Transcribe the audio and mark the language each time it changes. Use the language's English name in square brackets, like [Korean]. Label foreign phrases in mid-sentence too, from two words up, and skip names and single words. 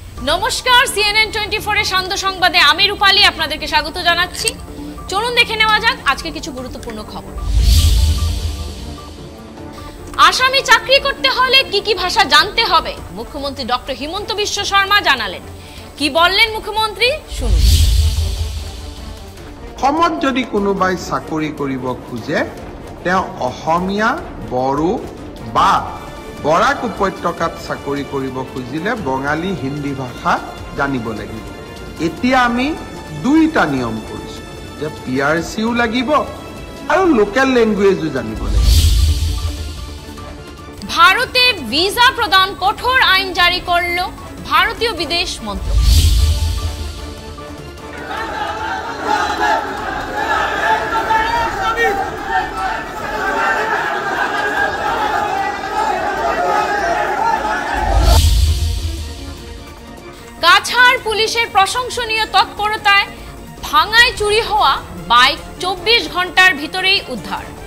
[Bangla] নমস্কার, CNN 24 এর সান্ধ্য সংবাদে আমি রূপালী আপনাদেরকে স্বাগত জানাচ্ছি। চলুন দেখে নেওয়া যাক আজকে কিছু গুরুত্বপূর্ণ খবর। আসামি চাকরি করতে হলে কি কি ভাষা জানতে হবে, মুখ্যমন্ত্রী ডক্টর হিমন্ত বিশ্ব শর্মা জানালেন। কি বললেন মুখ্যমন্ত্রী, শুনুন। [Assamese] অসমত যদি কোনোবাই চাকৰি কৰিব খোজে তেওঁ অসমীয়া, বড়ো বা বৰাক উপত্যকাত চাকৰি কৰিব খুজিলে বঙালী, হিন্দী ভাষা জানিব লাগিব। এতিয়া আমি দুইটা নিয়ম কৰিছোঁ যে PRCও লাগিব আৰু [English] local language [Assamese] জানিব লাগিব। [Bangla] ভারতে ভিসা প্রদান কঠোর আইন জারি করল ভারতীয় বিদেশ মন্ত্রক। কাছাড় পুলিশের প্রশংসনীয় তৎপরতায় ভাঙায় চুরি হওয়া বাইক 24 ঘন্টার ভিতরেই উদ্ধার।